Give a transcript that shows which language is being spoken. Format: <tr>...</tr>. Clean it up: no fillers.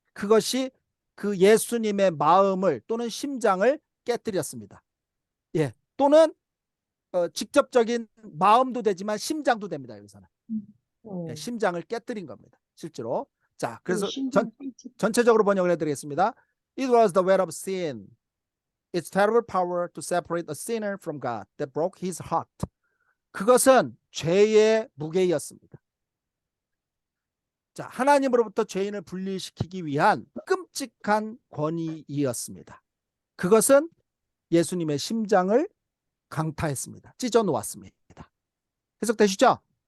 <ko>그것이 그 예수님의 마음을 또는 심장을 깨뜨렸습니다. 예. 또는 직접적인 마음도 되지만 심장도 됩니다. 여기서는. 예, 심장을 깨뜨린 겁니다. 실제로. 자, 그래서 전체적으로 번역을 해드리겠습니다.</ko> <en>It was the weight of sin. Its terrible power to separate a sinner from God that broke his heart.</en> <ko>그것은 죄의 무게였습니다. 자, 하나님으로부터 죄인을 분리시키기 위한 끔찍한 권위이었습니다. 그것은 예수님의 심장을 강타했습니다. 찢어 놓았습니다. 해석되시죠?</ko>